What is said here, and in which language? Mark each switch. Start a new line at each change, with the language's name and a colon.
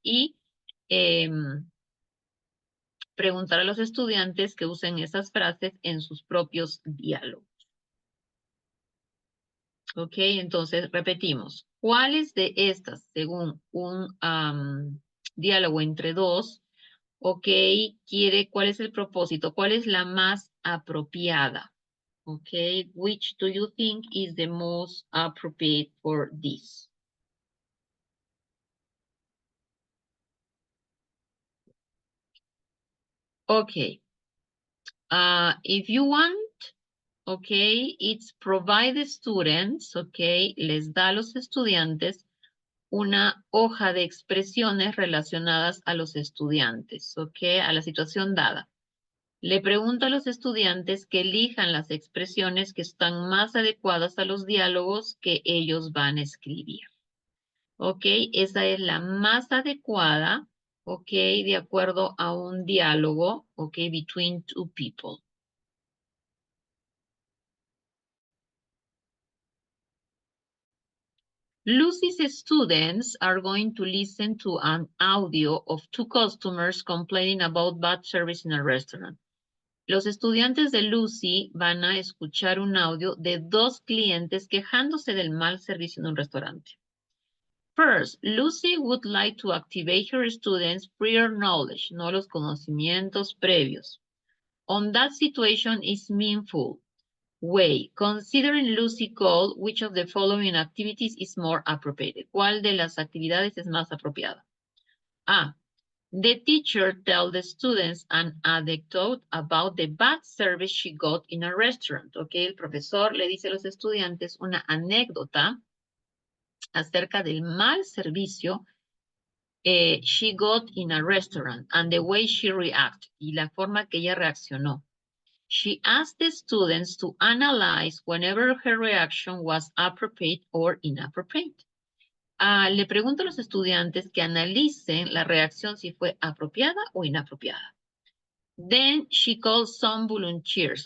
Spanish: Y preguntar a los estudiantes que usen esas frases en sus propios diálogos. Ok, entonces repetimos. ¿Cuáles de estas, según un diálogo entre dos, ok, cuál es el propósito? ¿Cuál es la más apropiada?
English: Ok, which do you think is the most appropriate for this?
Spanish: Ok,
English: if you want, ok, it's provide the students,
Spanish: ok, les da a los estudiantes una hoja de expresiones relacionadas a los estudiantes, ¿ok? A la situación dada. Le pregunto a los estudiantes que elijan las expresiones que están más adecuadas a los diálogos que ellos van a escribir. ¿Ok? Esa es la más adecuada, ¿ok? De acuerdo a un diálogo, ¿ok?
English: Between two people. Lucy's students are going to listen to an audio of two customers complaining about bad service in a restaurant.
Spanish: Los estudiantes de Lucy van a escuchar un audio de dos clientes quejándose del mal servicio en un restaurante.
English: First, Lucy would like to activate her students' prior knowledge,
Spanish: no los conocimientos previos.
English: On that situation is meaningful way. Considering Lucy called, which of the following activities is more appropriate?
Spanish: ¿Cuál de las actividades es más apropiada? A.
English: The teacher tells the students an anecdote about the bad service she got in a restaurant.
Spanish: Okay, el profesor le dice a los estudiantes una anécdota acerca del mal servicio
English: she got in a restaurant and the way she reacted
Spanish: y la forma que ella reaccionó.
English: She asked the students to analyze whenever her reaction was appropriate or inappropriate.
Spanish: Le pregunto a los estudiantes que analicen la reacción si fue apropiada o inapropiada.
English: Then she calls some volunteers.